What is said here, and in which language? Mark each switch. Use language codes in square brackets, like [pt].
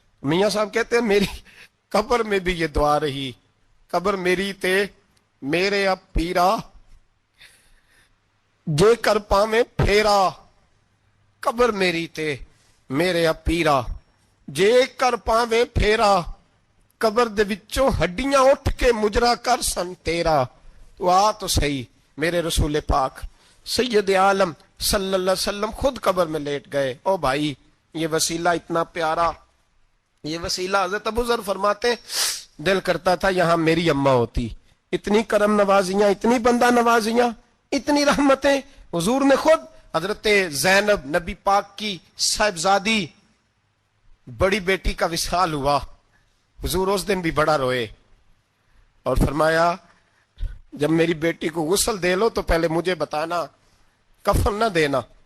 [ur] میاں صاحب کہتے ہیں میری قبر میں بھی یہ دعا رہی, [pa] قبر میری تے میرے اب پیرا, جے کر پاویں پھیرا قبر میری تے میرے اب پیرا, جے کر پاویں پھیرا قبر دے وچوں ہڈیاں اٹھ کے مجرا کر سن تیرا. [ur] تو آ تو صحیح. میرے رسول پاک سید عالم صلی اللہ علیہ وسلم خود قبر میں لیٹ گئے. او بھائی یہ وسیلہ اتنا پیارا, یہ وسیلہ. حضرت ابو ذر فرماتے دل کرتا تھا یہاں میری اماں ہوتی. اتنی کرم نوازیاں، اتنی بندہ نوازیاں، اتنی رحمتیں. حضور نے خود حضرت زینب نبی پاک کی صاحبزادی بڑی بیٹی کا وصال ہوا. حضور اس دن بھی بڑا روئے اور فرمایا جب میری بیٹی کو غسل دے لو تو پہلے مجھے بتانا، کفن نہ دینا.